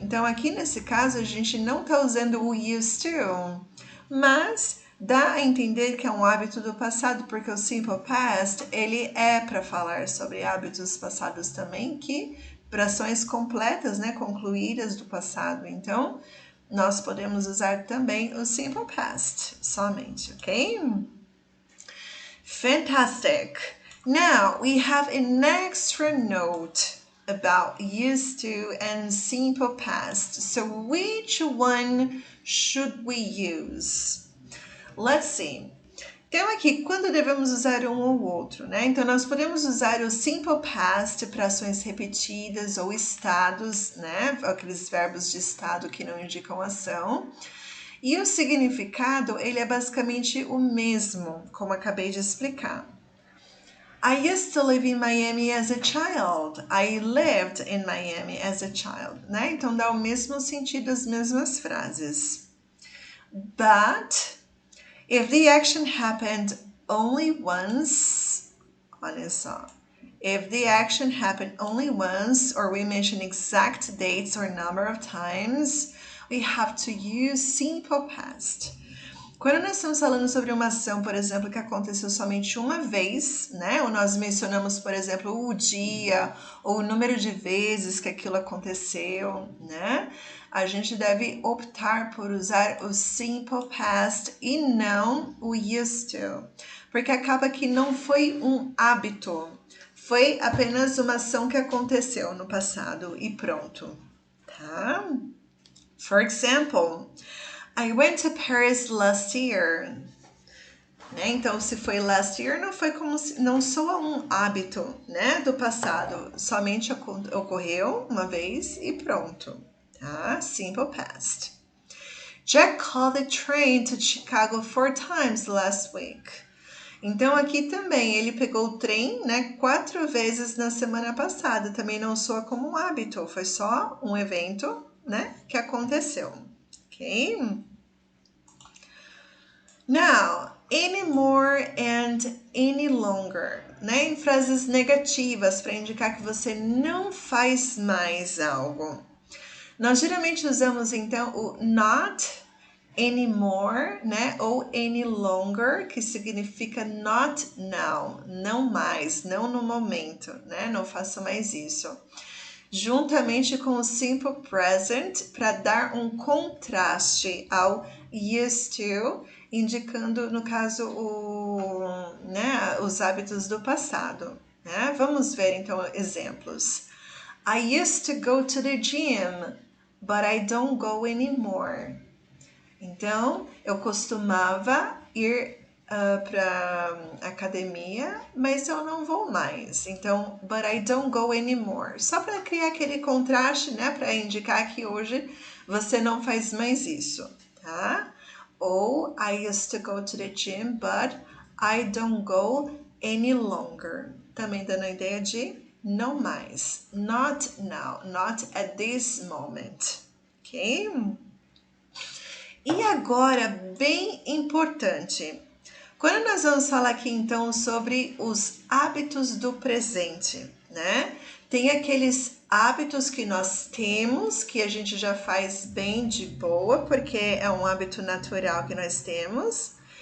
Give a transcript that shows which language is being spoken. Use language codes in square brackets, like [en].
[pt] Então, aqui nesse caso, a gente não está usando o used to, mas dá a entender que é um hábito do passado, porque o simple past, ele é para falar sobre hábitos passados também, que para ações completas, né, concluídas do passado. Então, nós podemos usar também o simple past somente, ok? [en] Fantastic. Now we have an extra note about used to and simple past. So which one should we use? Let's see. [pt] Então aqui, quando devemos usar um ou outro, né? Então nós podemos usar o simple past para ações repetidas ou estados, né? Aqueles verbos de estado que não indicam ação. E o significado, ele é basicamente o mesmo, como acabei de explicar. [en] I used to live in Miami as a child. I lived in Miami as a child, né? [pt] Então dá o mesmo sentido, as mesmas frases. [en] But if the action happened only once, [pt] olha só. [en] If the action happened only once, or we mention exact dates or number of times, we have to use simple past. [pt] Quando nós estamos falando sobre uma ação, por exemplo, que aconteceu somente uma vez, né? Ou nós mencionamos, por exemplo, o dia ou o número de vezes que aquilo aconteceu, né? A gente deve optar por usar o simple past e não o used to, porque acaba que não foi um hábito, foi apenas uma ação que aconteceu no passado e pronto, tá? [en] For example, I went to Paris last year. [pt] Né? Então, se foi [en] last year, [pt] não foi como se, não soa um hábito, né, do passado. Somente ocorreu uma vez e pronto. Tá? Simple past. [en] Jack called the train to Chicago 4 times last week. [pt] Então, aqui também, ele pegou o trem, né, 4 vezes na semana passada. Também não soa como um hábito, foi só um evento, né, que aconteceu. Ok? [en] Now, any more and any longer, né? [pt] Em frases negativas para indicar que você não faz mais algo. Nós geralmente usamos então o not anymore, né? Ou any longer, que significa [en] not now, [pt] não mais, não no momento, né? Não faça mais isso. Juntamente com o simple present para dar um contraste ao used to, indicando, no caso, né, os hábitos do passado. Né? Vamos ver, então, exemplos. [en] I used to go to the gym, but I don't go anymore. [pt] Então, eu costumava ir para academia, mas eu não vou mais. [en] Então, but I don't go anymore. [pt] Só para criar aquele contraste, né? Para indicar que hoje você não faz mais isso, tá? [en] Ou I used to go to the gym, but I don't go any longer. [pt] Também dando a ideia de não mais. [en] Not now, not at this moment. Ok? [pt] E agora, bem importante, quando nós vamos falar aqui então sobre os hábitos do presente, né? Tem aqueles hábitos que nós temos, que a gente já faz bem de boa, porque é um hábito natural que nós temos.